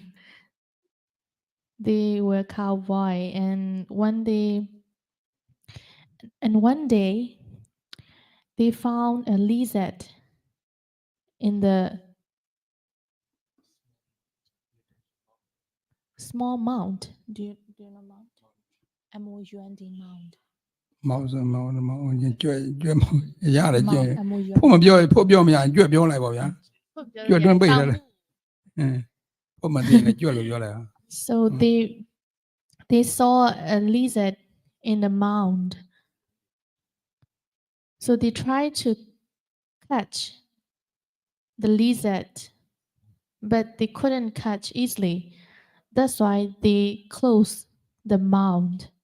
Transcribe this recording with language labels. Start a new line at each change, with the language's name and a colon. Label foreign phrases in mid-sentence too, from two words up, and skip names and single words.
English: They were cowboy, and one day they found a lizard in the small mound. Do you know mound? M-O-U-N-D mound.
Burmese: မောင်ကျွဲရတယ်ကျွဲ
English: M-O-U-N-D.
Burmese: ဖို့မပြောမရကျွဲပြောလိုက်ပါဗျာကျွဲတွင်းပိတ်တယ်ဖို့မသိရင်ကျွဲလို့ပြောလိုက်
English: So they saw a lizard in the mound. So they tried to catch the lizard, but they couldn't catch easily. That's why they closed the mound.